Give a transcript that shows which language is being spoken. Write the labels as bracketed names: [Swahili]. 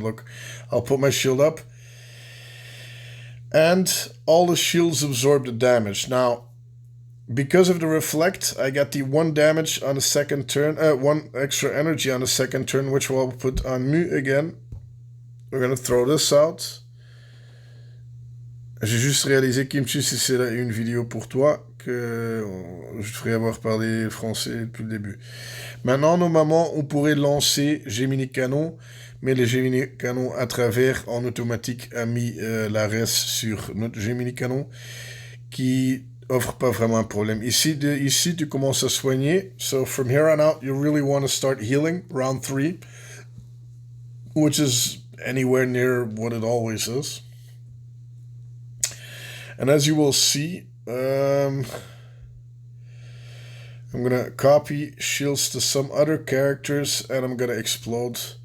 [English] Look, I'll put my shield up, and all the shields absorb the damage. Now, because of the reflect, I got the 1 damage on the second turn, 1 extra energy on the second turn, which we'll put on Mu again. We're going to throw this out. [French] J'ai juste réalisé, Kimchi, si c'est une vidéo pour toi, que je devrais avoir parlé français depuis le début. Maintenant, normalement, on pourrait lancer Gemini Canon, mais le Gemini Canon à travers, en automatique, a mis la res sur notre Gemini Canon, qui offre pas vraiment un problème. Ici, tu commences à soigner. [English] So from here on out, you really want to start healing, round 3, which is anywhere near what it always is. And as you will see, I'm gonna copy shields to some other characters and I'm gonna explode.